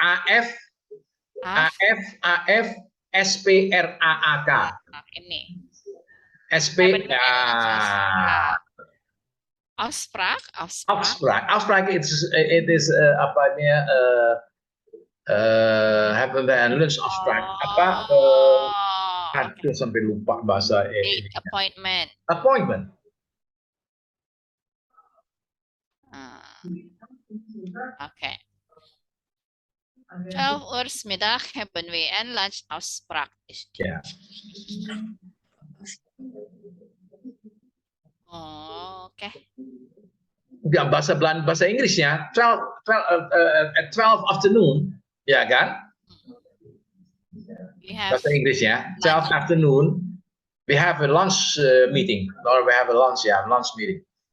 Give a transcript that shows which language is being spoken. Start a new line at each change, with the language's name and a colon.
Indonesian: A-F-S-P-R-A-A-K. Ini. Afspraak.
Dutch: Afspraak it is hebben we een lunchafspraak.
Indonesian: Apa? Aduh, sampai lupa bahasa
English: Appointment. Appointment. Oké.
Dutch: 12 uur 's middag hebben we een lunchafspraak. Ja. Oh, oké.
Indonesian: Ya, bahasa Inggrisnya
English: 12 afternoon,
Indonesian: ya kan?
English: We have
Indonesian: Bahasa Inggrisnya
English: 12 afternoon. We have a lunch meeting, or we have a lunch meeting.